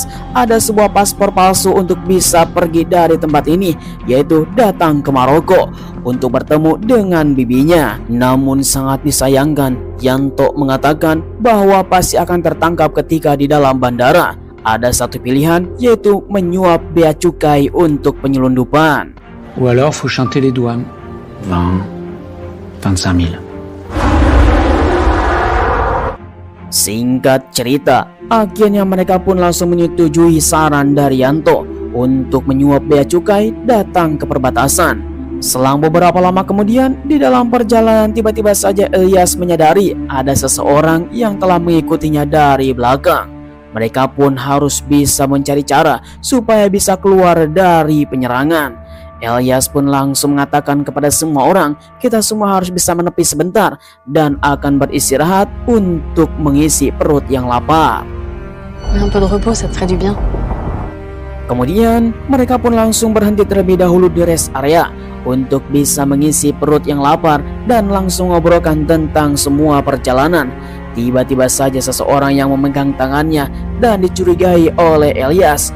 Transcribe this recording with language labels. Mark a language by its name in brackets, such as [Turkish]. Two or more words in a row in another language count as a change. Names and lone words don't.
[Indonesian] Ada sebuah paspor palsu untuk bisa pergi dari tempat ini, yaitu datang ke Maroko untuk bertemu dengan bibinya. Namun sangat disayangkan, Yanto mengatakan bahwa pasti akan tertangkap ketika di dalam bandara. Ada satu pilihan, yaitu menyuap bea cukai untuk penyelundupan. [French] Ou alors, faut chanter les douanes. 25 000. [Indonesian] Singkat cerita, akhirnya mereka pun langsung menyetujui saran dari Yanto untuk menyuap bea cukai datang ke perbatasan. Selang beberapa lama kemudian, di dalam perjalanan tiba-tiba saja Elias menyadari ada seseorang yang telah mengikutinya dari belakang. Mereka pun harus bisa mencari cara supaya bisa keluar dari penyerangan. Elias pun langsung mengatakan kepada semua orang, kita semua harus bisa menepi sebentar dan akan beristirahat untuk mengisi perut yang lapar. [French] Un peu de repos, ça te ferait du bien. [Indonesian] Kemudian mereka pun langsung berhenti terlebih dahulu di [English] rest area [Indonesian] untuk bisa mengisi perut yang lapar dan langsung ngobrolkan tentang semua perjalanan. Tiba-tiba saja seseorang yang memegang tangannya dan dicurigai oleh Elias.